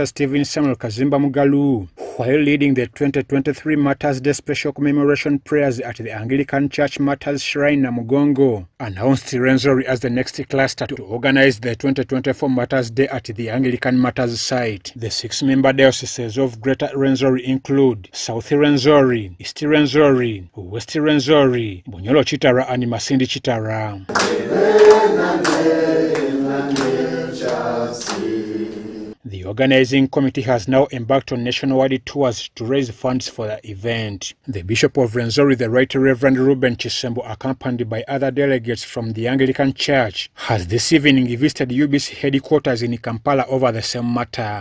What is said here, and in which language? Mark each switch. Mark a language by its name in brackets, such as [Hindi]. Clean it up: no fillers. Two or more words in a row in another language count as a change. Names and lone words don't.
[English] Stephen Samuel Kazimba Mugalu, while leading the 2023 Martyrs Day special commemoration prayers at the Anglican Church Martyrs Shrine Namugongo, announced Rwenzori as the next cluster to organize the 2024 Martyrs Day at the Anglican Martyrs site. The 6-member dioceses of Greater Rwenzori include South Rwenzori, East Rwenzori, West Rwenzori, Bunyolo Chitara and Masindi Chitara. The organizing committee has now embarked on nationwide tours to raise funds for the event. The Bishop of Rwenzori, the Right Reverend Ruben Chisembo, accompanied by other delegates from the Anglican Church, has this evening visited UBC headquarters in Kampala over the same matter.